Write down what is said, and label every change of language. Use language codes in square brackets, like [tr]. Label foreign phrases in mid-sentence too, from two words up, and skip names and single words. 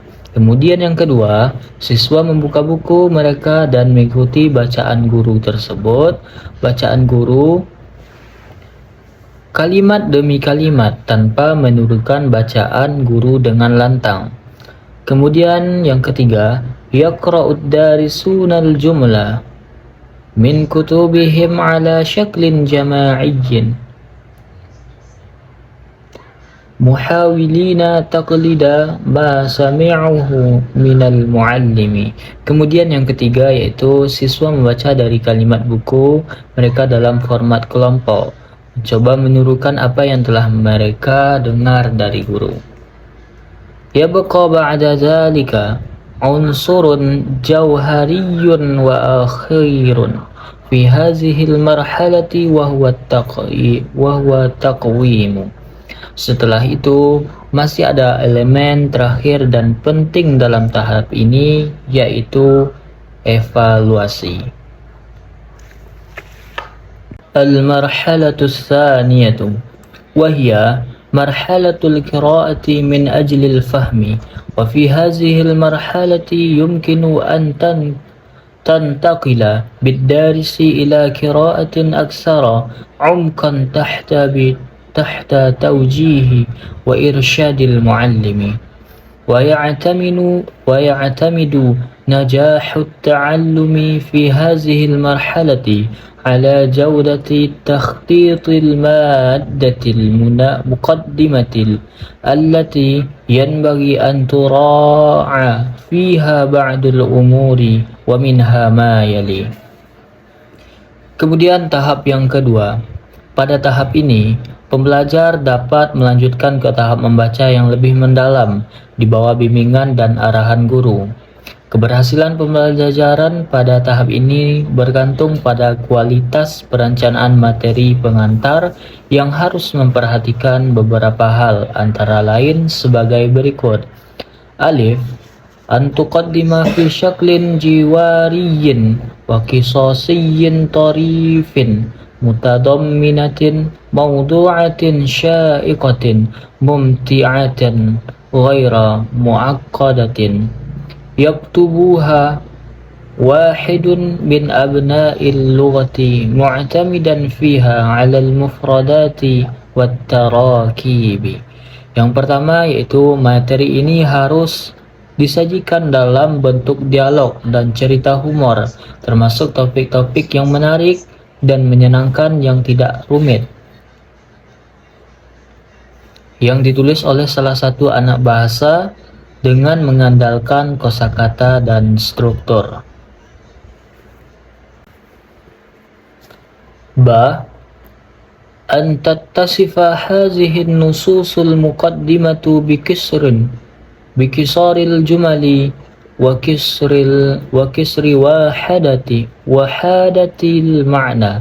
[id] Kemudian yang kedua, siswa membuka buku mereka dan mengikuti bacaan guru tersebut. Bacaan guru kalimat demi kalimat tanpa menirukan bacaan guru dengan lantang. [ar] Kemudian yang ketiga, يقرأ الدارسون الجملة من كتبهم على شكل جماعي محاولين تقليد ما سمعوه من المعلم. [id] Kemudian yang ketiga yaitu siswa membaca dari kalimat buku mereka dalam format kelompok, mencoba menirukan apa yang telah mereka dengar dari guru. [ar] يبقى بعد ذلك عنصر جوهري وآخر في هذه المرحلة وهو تقويم. [id] Setelah itu, masih ada elemen terakhir dan penting dalam tahap ini, yaitu evaluasi. [ar] المرحلة الثانية وهي مرحلة القراءة من أجل الفهم، وفي هذه المرحلة يمكن أن تنتقل بالدارس إلى قراءة أكثر عمقا تحت توجيه وإرشاد المعلم. ويعتمد نجاح التعلم في هذه المرحلة على جودة تخطيط المادة المقدمة التي ينبغي أن تراعى فيها بعض الأمور ومنها ما يلي. [id] Kemudian tahap yang kedua. Pada tahap ini, pembelajar dapat melanjutkan ke tahap membaca yang lebih mendalam di bawah bimbingan dan arahan guru. Keberhasilan pembelajaran pada tahap ini bergantung pada kualitas perencanaan materi pengantar yang harus memperhatikan beberapa hal, antara lain sebagai berikut. [ar] Alif, أن تقدم في شكل حواري وقصصي طريف متضمنة موضوعات شائقة ممتعة غير معقدة يكتبها واحد من أبناء اللغة معتمدا فيها على المفردات والتراكيب. [id] Yang pertama yaitu materi ini harus disajikan dalam bentuk dialog dan cerita humor, termasuk topik-topik yang menarik dan menyenangkan yang tidak rumit, yang ditulis oleh salah satu anak bahasa dengan mengandalkan kosakata dan struktur. [ar] باء، أن تتصف هذه النصوص المقدمة بقصر الجمل وقصر وحدات المعنى.